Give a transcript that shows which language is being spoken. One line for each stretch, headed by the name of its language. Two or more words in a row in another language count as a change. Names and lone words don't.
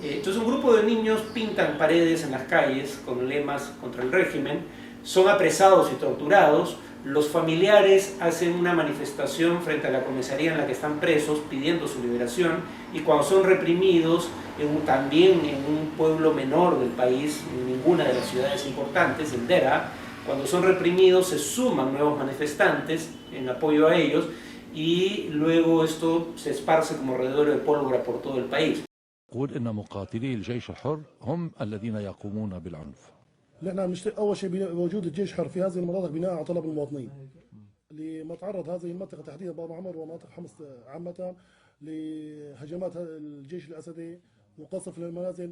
Spanish: Entonces un grupo de niños pintan paredes en las calles con lemas contra el régimen, son apresados y torturados, los familiares hacen una manifestación frente a la comisaría en la que están presos pidiendo su liberación y cuando son reprimidos, también en un pueblo menor del país, en ninguna de las ciudades importantes, en Deraa, cuando son reprimidos se suman nuevos manifestantes en apoyo a ellos y luego esto se esparce como rededor de pólvora por todo el país.
Arabic: نحن بنشتري اول شيء بوجود الجيش حر في هذه المناطق بناء على طلب المواطنين لما تعرض هذه المنطقه تحديدا باب عمر ومناطق حمص عامه لهجمات الجيش الاسدي وقصف للمنازل.